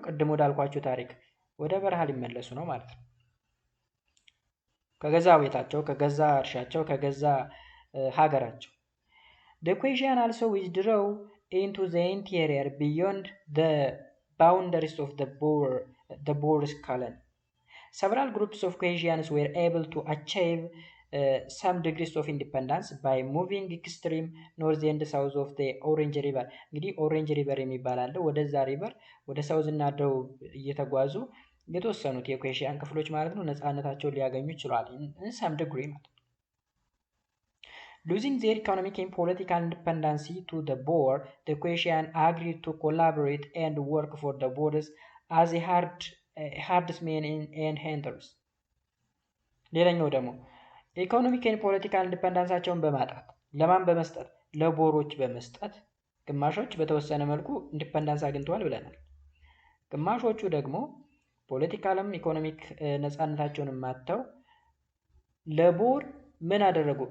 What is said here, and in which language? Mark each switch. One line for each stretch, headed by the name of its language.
Amharic: ቅድም ወዳልኳቸው ታሪክ ወደ በረሃ ሊመለሱ ነው ማለት ነው። ከገዛ ቤታቸው፣ ከገዛ እርሻቸው፣ ከገዛ ሀገራቸው።
English: the Khoisan also withdrew into the interior beyond the boundaries of the Boers colony. Several groups of Khoisans were able to achieve some degrees of independence by moving extreme north and south of the Orange River.
Amharic: እንግዲህ ኦሬንጅ ሪቨር የሚባል አለ። ወደዛ ሪቨር ወደ ሳውዝ እና ደቡብ እየተጓዙ የተወሰኑት የኮሄዥያን ክፍሎች ማለት ነው ነፃነታቸውን ሊያገኙ ይችላል።
English: some degree ማለት Losing their economic and political independence to the Boer, the Khoisan agreed to collaborate and work for the Boers as a herdsmen and hunters.
Amharic: ሌላኛው ደግሞ ኢኮኖሚክ ኤንድ ፖለቲካል ኢንዲፔንደንሳቸውን በማጣት ለማን በመስጠት ለቦሮች በመስጠት ግማሾች በተወሰነ መልኩ ኢንዲፔንደንስ አግኝተዋል ብለናል። ግማሾቹ ደግሞ ፖለቲካልም ኢኮኖሚክ ነፃነታቸውን ማጥተው ለቦር ምን አደረጉ?